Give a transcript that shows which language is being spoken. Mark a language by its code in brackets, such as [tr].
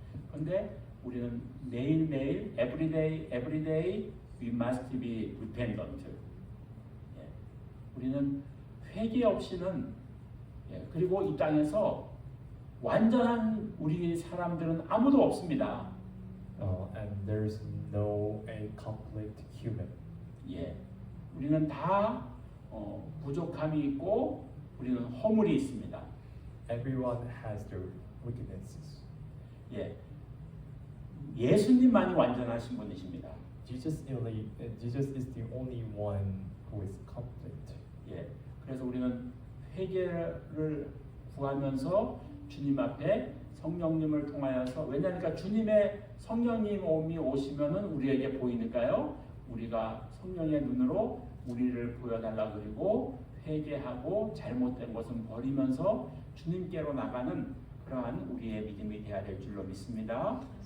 [ko] 그런데 우리는 매일매일 [en] every day we must be repentant. [ko] 우리는 회개 없이는 그리고 이 땅에서 완전한 우리 사람들은 아무도 없습니다. [en] And there's no a complete human. [ko] 예, 우리는 다 부족함이 있고 우리는 허물이 있습니다. [en] Everyone has their weaknesses. [ko] 예, 예수님만이 완전하신 분이십니다. [en] Jesus is the only one who is complete. [ko] 예, 그래서 우리는 회개를 구하면서 주님 앞에 성령님을 통하여서 왜냐하니까 주님의 성령님 오미 오시면은 우리에게 보이니까요. 우리가 성령의 눈으로 우리를 보여달라 그리고 회개하고 잘못된 것은 버리면서 주님께로 나가는 그러한 우리의 믿음이 되어야 될 줄로 믿습니다.